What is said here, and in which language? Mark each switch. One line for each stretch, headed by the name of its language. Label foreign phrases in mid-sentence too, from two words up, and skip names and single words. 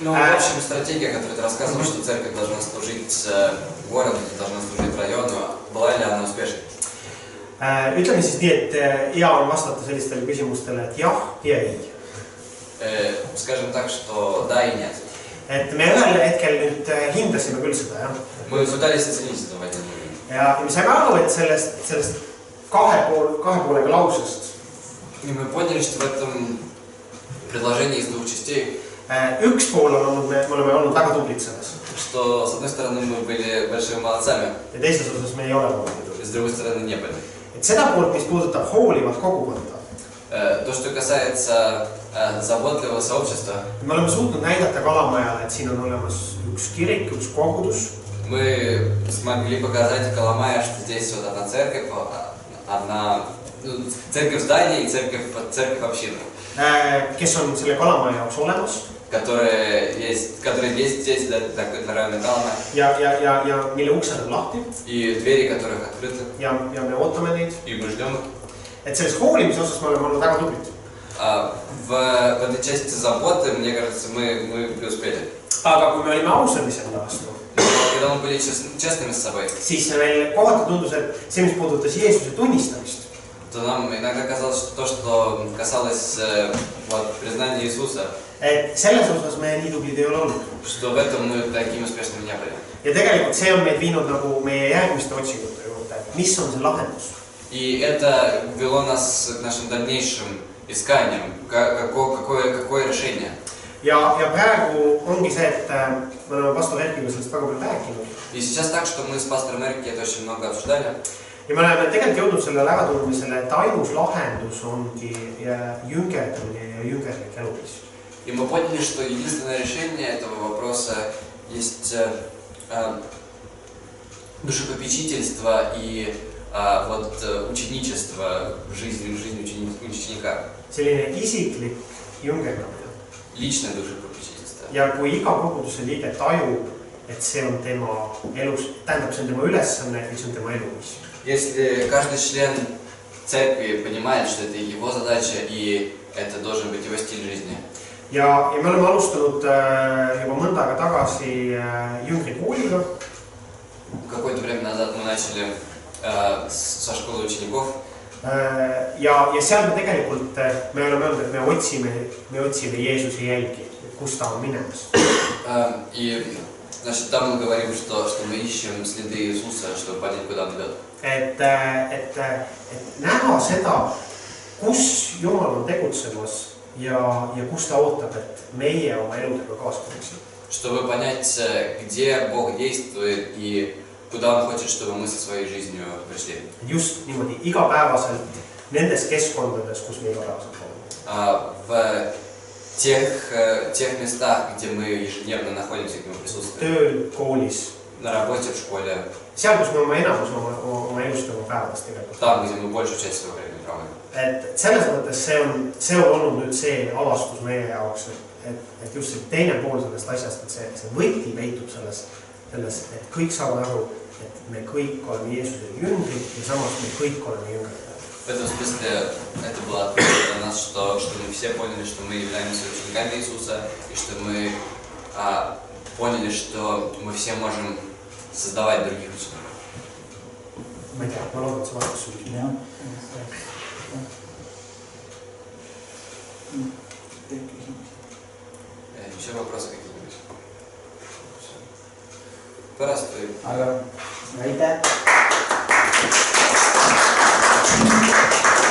Russian: Ну, в общем, стратегия, которую ты рассказывал, что церковь должна служить городу, должна служить району, была ли она успешной?
Estonian: Ütleme siis nii, et hea on vastata sellistele küsimustele, et jah ja ei.
Russian: Скажем так, что да и нет.
Estonian: Et me ühel hetkel nüüd hindasime küll seda, jah.
Russian: Мы пытались оценить это в один момент.
Estonian: Ja me saime aru, et sellest kahe poolega lausest
Russian: И мы поняли, что в этом предложении из двух частей,
Estonian: üks pool on olnud, me oleme olnud väga tublid selles.
Russian: что с одной стороны мы были большими молодцами,
Estonian: Ja teises osas me ei ole olnud nii tublid.
Russian: с другой стороны не были.
Estonian: Et seda poolt, mis puudutab hoolivat kogukonda,
Russian: То, что касается заботливого сообщества,
Estonian: me oleme suutnud näidata Kalamajale, et siin on olemas üks kirik, üks kogudus,
Russian: мы смогли показать Коломая, что здесь вот одна церковь, церковь здания и церковь общины,
Estonian: kes on selle Kalamaja jaoks olemas
Russian: которые есть здесь для района Калама,
Estonian: ja mille uksed on lahti
Russian: и двери которых открыты,
Estonian: ja me ootame neid.
Russian: и мы ждем их.
Estonian: Et selles hoolimise osas me oleme olnud väga tublid.
Russian: В этой части заботы, мне кажется, мы преуспели.
Estonian: Aga kui me olime ausad iseenda vastu,
Russian: Но когда мы были честными с собой,
Estonian: siis meil kohati tundus, et see, mis puudutas Jeesuse tunnistamist,
Russian: то нам иногда казалось, что то, что касалось признания Иисуса,
Estonian: et selles osas me nii tublid ei ole olnud.
Russian: что в этом мы такими успешными не были.
Estonian: Ja tegelikult see on meid viinud nagu meie järgmiste otsingute juurde, mis on see lahendus.
Russian: И это вело нас к нашим дальнейшим исканиям. Какое решение?
Estonian: Ja praegu ongi see, et me oleme pastor Erkiga sellest väga palju rääkinud.
Russian: И сейчас так, что мы с пастором Эрки это очень много обсуждали.
Estonian: Ja me oleme tegelikult jõudnud selle äratundmisele, et ainus lahendus ongi jüngerdamine ja jüngerlik eluviis.
Russian: И мы поняли, что единственное решение этого вопроса есть душепопечительство и ученичество в жизни ученика.
Estonian: Selline isiklik jüngerdamine.
Russian: Личное душепопечительство.
Estonian: Ja kui iga koguduse liige tajub, et see on tema elus, tähendab, see on tema ülesanne ja see on tema eluviis.
Russian: Если каждый член церкви понимает, что это его задача и это должен быть его стиль жизни.
Estonian: Ja me oleme alustanud juba mõnda aega tagasi jüngrikooliga.
Russian: Какое-то время назад мы начали со школы учеников.
Estonian: Ja seal me tegelikult me oleme öelnud, et me otsime Jeesuse jälgi, kus ta on minemas.
Russian: И значит, там мы говорим, что мы ищем следы Иисуса, чтобы понять, куда он идет.
Estonian: Et näha seda, kus Jumal on tegutsemas ja kus ta ootab, et meie oma eludega kaastunksime.
Russian: Чтобы понять, где Бог действует и куда Он хочет, чтобы мы со своей жизнью пришли.
Estonian: Just niimoodi igapäevaselt nendes keskkondades, kus me igapäevaselt oleme.
Russian: В тех местах, где мы ежедневно находимся, где мы присутствуем.
Estonian: Tööl, koolis.
Russian: На работе, в школе.
Estonian: Seal, kus me oma enamus oma elust oma päevadest tegelikult.
Russian: Там, где мы большую часть своего времени проводим.
Estonian: Et selles mõttes see on olnud nüüd see avastus meie jaoks, et just see teine pool sellest asjast, et see võti peitub selles, et kõik saavad aru, et me kõik oleme Jeesuse jüngrid ja samas me kõik oleme jüngrid.
Russian: В этом смысле это было открыто для нас, что мы все поняли, что мы являемся учениками Иисуса, и что мы поняли, что мы все можем создавать других учеников.
Estonian: Ma ei tea, ma loodan, et see vastus sul.
Russian: Еще вопросы какие-нибудь?
Estonian: Pärast või? Aga aitäh!